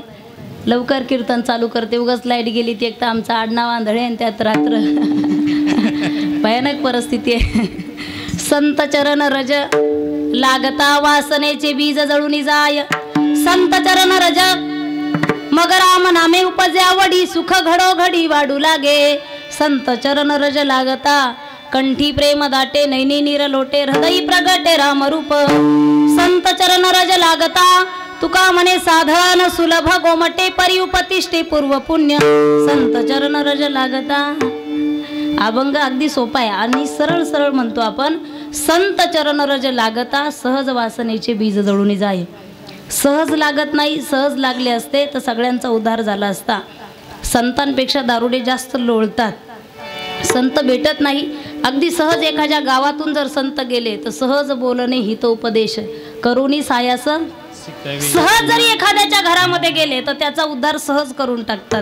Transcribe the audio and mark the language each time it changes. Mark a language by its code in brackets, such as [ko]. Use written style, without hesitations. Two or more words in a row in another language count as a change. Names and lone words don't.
[mr] लवकर कीर्तन चालू करते. उगाच लाईट गेली ती एक तर आमचा आडनाव आंधळे आणि त्यात रात्र. भयानक परिस्थिती आहे. संत चरण रज लागता वासनेचे बीज जळून जाय. संत चरण रज मग राम नामे उपजे आवडी, सुख घडोघडी वाढू लागे. संत चरण रज लागता कंठी प्रेम दाटे, नैनी नीर लोटे, हृदयी प्रगटे राम रूप. संत चरण रज लागता तुका म्हणे साधन सुलभ गोमटे, परी उपतिष्ठे पूर्व पुण्य. संत चरण रज लागता. अभंग अगदी सोपा आहे आणि सरळ सरळ म्हणतो आपण. संत चरण रज लागता सहज वासनेचे बीज जळून जाय. सहज लागत नाही, सहज लागले असते तर सगळ्यांचा उद्धार झाला असता. संतांपेक्षा दारुडे जास्त लोळतात. संत भेटत नाही, अगदी सहज एखाद्या गावातून जर संत गेले तर सहज बोलणे हितोपदेश करुणी सायास सहज जरी एखाद्याच्या घरामध्ये गेले तर त्याचा उद्धार सहज करून टाकतात।